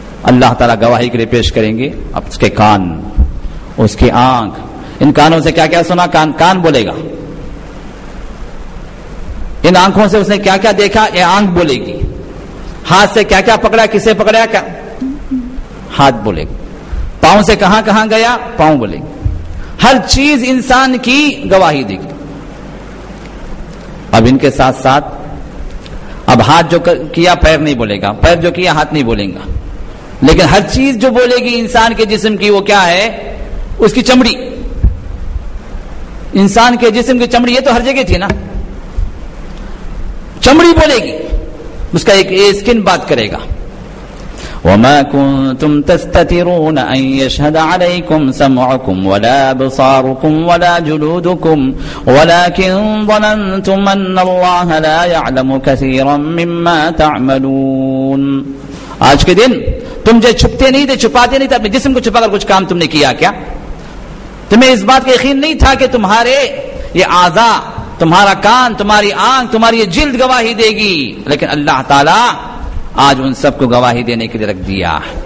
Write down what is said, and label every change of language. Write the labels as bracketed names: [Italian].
[Urdu] اللہ تعالیٰ گواہی کے لیے پیش کریں گے اب اس کے کان، اس کی آنکھ. ان کانوں سے کیا کیا سنا؟ کان بولے گا. ان آنکھوں سے اس نے کیا کیا دیکھا؟ یہ آنکھ بولے گی. ہاتھ سے کیا کیا پکڑا؟ کسے پکڑا؟ کیا ہاتھ بولے گا. پاؤں سے کہاں کہاں گیا؟ پاؤں بولے گا. ہر چیز انسان کی گواہی دے گی. اب ان کے ساتھ ساتھ اب ہاتھ جو کیا پیر نہیں بولے گا، پیر جو کیا ہاتھ نہیں بولیں گا، لیکن ہر چیز جو بولے گی انسان کے جسم کی وہ کیا ہے؟ اس کی چمڑی. انسان کے جسم کی چمڑی، یہ تو ہر جگہ تھی نا، چمڑی بولے گی. اس کا ایک اسکن بات کرے گا. [Arabic] وما كنتم تستترون ان يشهد عليكم سمعكم ولا ابصاركم ولا جلودكم ولكن ظننتم ان الله لا يعلم كثيرا مما تعملون. [Urdu] آج کے دن تم جو چھپتے نہیں تھے، چھپاتے نہیں تھے، اپنے جسم کو چھپا کر کچھ کام تم نے کیا کیا؟ تمہیں اس بات کا یقین نہیں تھا کہ تمہارے یہ اعضاء، تمہارا کان، تمہاری آنکھ، تمہاری یہ جلد گواہی دے گی. لیکن اللہ تعالیٰ آج ان سب کو گواہی دینے کے لیے رکھ دیا.